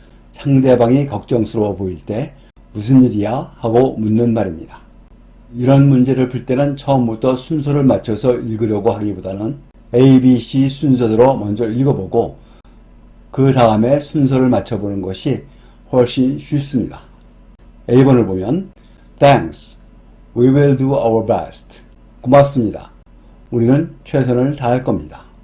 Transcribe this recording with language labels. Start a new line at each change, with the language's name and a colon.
Korean: 상대방이 걱정스러워 보일 때 무슨 일이야? 하고 묻는 말입니다. 이런 문제를 풀 때는 처음부터 순서를 맞춰서 읽으려고 하기보다는 A, B, C 순서대로 먼저 읽어보고 그 다음에 순서를 맞춰보는 것이 훨씬 쉽습니다. A번을 보면
English: Thanks, we will do our best.
Korean: 고맙습니다. 우리는 최선을 다할 겁니다.